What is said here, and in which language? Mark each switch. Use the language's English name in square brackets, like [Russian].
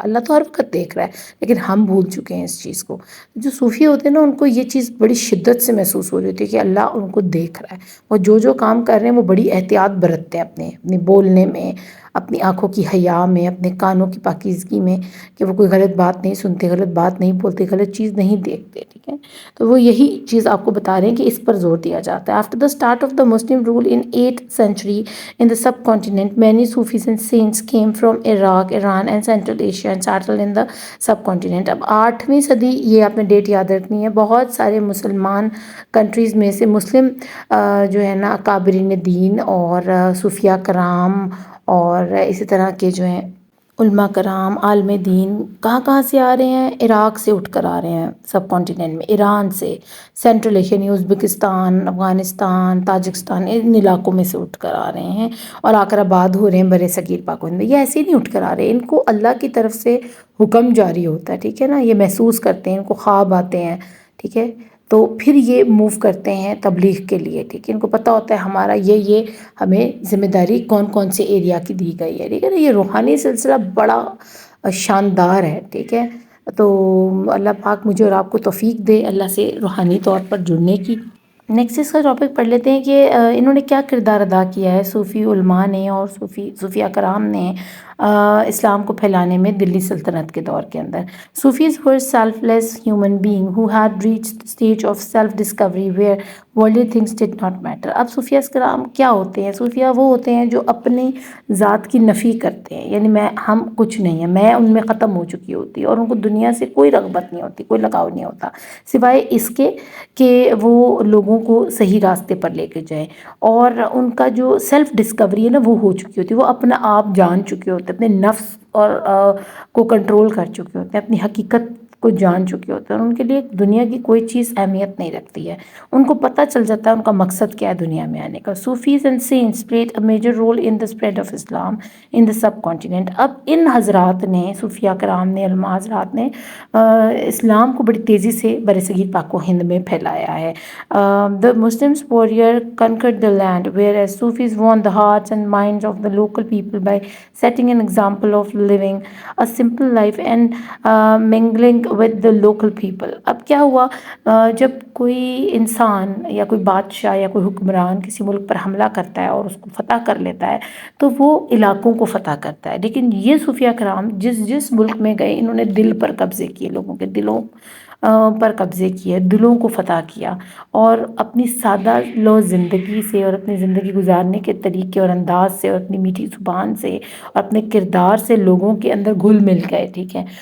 [Urdu] اللہ تو ہر وقت دیکھ رہا ہے لیکن ہم بھول چکے ہیں اس چیز کو. جو صوفی ہوتے ہیں نا ان کو یہ چیز بڑی شدت سے محسوس ہو رہی تھی کہ اللہ ان کو دیکھ رہا ہے. وہ جو کام کر رہے ہیں وہ بڑی احتیاط برتتے ہیں اپنے بولنے میں، اپنی آنکھوں کی حیا میں، اپنے کانوں کی پاکیزگی میں، کہ وہ کوئی غلط بات نہیں سنتے، غلط بات نہیں بولتے، غلط چیز نہیں دیکھتے، ٹھیک ہے. تو وہ یہی چیز آپ کو بتا رہے ہیں کہ اس پر زور دیا جاتا ہے. [English] After the start of the Muslim rule in 8th century in the subcontinent, many Sufis and saints came from Iraq, Iran and Central Asia and settled in the subcontinent. [Urdu] اب 8ویں صدی، یہ آپ نے ڈیٹ یاد رکھنی ہے. بہت سارے مسلمان کنٹریز میں سے مسلم جو ہے نا اکابرین دین اور صوفیہ کرام اور اسی طرح کے جو ہیں علماء کرام عالم دین کہاں کہاں سے آ رہے ہیں؟ عراق سے اٹھ کر آ رہے ہیں سب کانٹیننٹ میں، ایران سے، سینٹرل ایشیا یعنی ازبکستان، افغانستان، تاجکستان، ان علاقوں میں سے اٹھ کر آ رہے ہیں اور آ کر آباد ہو رہے ہیں برِ صغیر پاک و ہند میں. یہ ایسے ہی نہیں اٹھ کر آ رہے، ان کو اللہ کی طرف سے حکم جاری ہوتا ہے، ٹھیک ہے نا. یہ محسوس کرتے ہیں، ان کو خواب آتے ہیں، ٹھیک ہے. تو پھر یہ موو کرتے ہیں تبلیغ کے لیے، ٹھیک ہے. ان کو پتہ ہوتا ہے ہمارا یہ ہمیں ذمہ داری کون کون سے ایریا کی دی گئی ہے، ٹھیک ہے نا. یہ روحانی سلسلہ بڑا شاندار ہے، ٹھیک ہے. تو اللہ پاک مجھے اور آپ کو توفیق دے اللہ سے روحانی طور پر جڑنے کی. نیکسٹ اس کا ٹاپک پڑھ لیتے ہیں کہ انہوں نے کیا کردار ادا کیا ہے صوفی علماء نے اور صوفیہ کرام نے اسلام کو پھیلانے میں دلی سلطنت کے دور کے اندر. [English] Sufis were selfless human being who had reached the stage of self discovery where worldly things did not matter. [Urdu] اب صوفیہ کرام کیا ہوتے ہیں؟ صوفیہ وہ ہوتے ہیں جو اپنی ذات کی نفی کرتے ہیں، یعنی ہم کچھ نہیں ہیں، میں ان میں ختم ہو چکی ہوتی ہے اور ان کو دنیا سے کوئی رغبت نہیں ہوتی، کوئی لگاؤ نہیں ہوتا سوائے اس کے کہ وہ لوگوں کو صحیح راستے پر لے کے جائیں. اور ان کا جو سیلف ڈسکوری ہے نا وہ ہو چکی ہوتی ہے، وہ اپنا آپ جان چکے ہوتے ہیں، اپنے نفس اور کو کنٹرول کر چکے ہوتے ہیں، اپنی حقیقت کو جان چکے ہوتے ہیں اور ان کے لیے دنیا کی کوئی چیز اہمیت نہیں رکھتی ہے. ان کو پتہ چل جاتا ہے ان کا مقصد کیا ہے دنیا میں آنے کا. [English] Sufis and saints played a major role in the spread of Islam in the subcontinent. [Urdu] اب ان حضرات نے، صوفیہ کرام نے، علماء حضرات نے اسلام کو بڑی تیزی سے برِ صغیر پاک و ہند میں پھیلایا ہے. [English] The Muslims warrior conquered the land, whereas Sufis won the hearts and minds of the local people by setting an example of living a simple life and mingling with the local people. [Urdu] اب کیا ہوا، جب کوئی انسان یا کوئی بادشاہ یا کوئی حکمران کسی ملک پر حملہ کرتا ہے اور اس کو فتح کر لیتا ہے تو وہ علاقوں کو فتح کرتا ہے. لیکن یہ صوفیہ کرام جس ملک میں گئے انہوں نے دل پر قبضے کیے، لوگوں کے دلوں پر قبضے کیے، دلوں کو فتح کیا اور اپنی سادہ لو زندگی سے اور اپنی زندگی گزارنے کے طریقے اور انداز سے اور اپنی میٹھی زبان سے اور اپنے کردار سے لوگوں کے اندر گھل مل گئے، ٹھیک ہے.